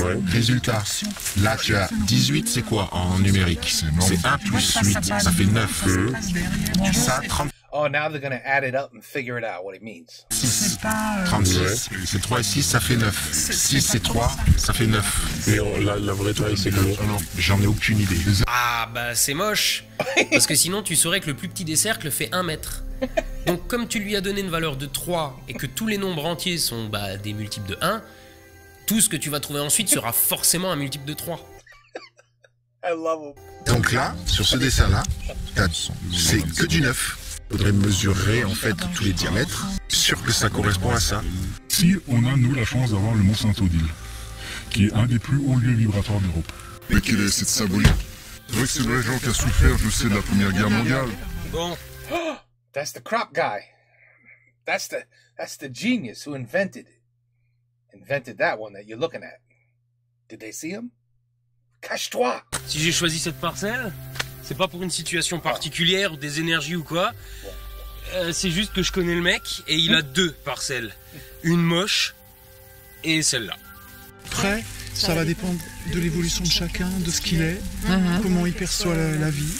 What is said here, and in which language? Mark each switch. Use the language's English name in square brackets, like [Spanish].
[French] Résultat, là, tu as 18, c'est quoi en numérique? C'est 1 plus 8, ça fait 9. Ça, 30. [English] Oh, now they're gonna add it up and figure it out what it means. [French] 36. C'est 3 et 6, ça fait 9. 6 et 3, ça fait 9. Mais la vraie taille, c'est comment? J'en ai aucune idée. Ah bah c'est moche. Parce que sinon tu saurais que le plus petit des cercles fait 1 mètre. Donc comme tu lui as donné une valeur de 3 et que tous les nombres entiers sont des multiples de 1, tout ce que tu vas trouver ensuite sera forcément un multiple de 3. [English] I love him. [French] Donc là, sur ce dessin-là, c'est que du 9. Il faudrait mesurer en fait tous les diamètres. Sûr que ça correspond à ça. Si on a, nous, la chance d'avoir le Mont Saint-Odile, qui est un des plus hauts lieux vibratoires d'Europe. Mais quelle est cette symbolique? C'est vrai que c'est le régent qui a souffert, je sais, de la Première Guerre mondiale. Bon. [English] That's the crop guy. That's the genius who invented that one that you're looking at. Did they see him? [French] Cache-toi! Si j'ai choisi cette parcelle, c'est pas pour une situation particulière ou des énergies ou quoi. C'est juste que je connais le mec et il a 2 parcelles. Une moche et celle-là. Après, ça va dépendre de l'évolution de chacun, de ce qu'il est, comment il perçoit la vie.